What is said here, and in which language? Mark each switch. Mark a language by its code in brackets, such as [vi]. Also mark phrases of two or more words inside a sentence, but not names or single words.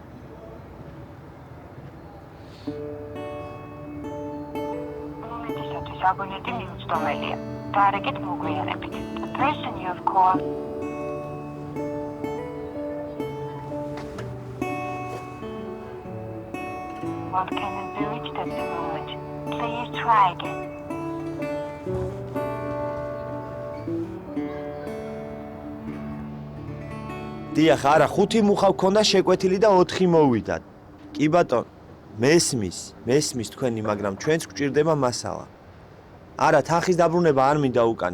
[ka] მომენტისათვის აბონენტი მიუწვდომელია. დაარეკეთ მოგვიანებით. [en] The person you have called What cannot be reached at the moment. Please try again. [ka] დიახ, არა, 5 მუხა გქონდა შეკვეთილი და 4 მოვიდა. კი ბატონ, მესმის თქვენი, მაგრამ ჩვენც გვჭირდება მასალა. არა, თანხის დაბრუნება არ მინდა უკან.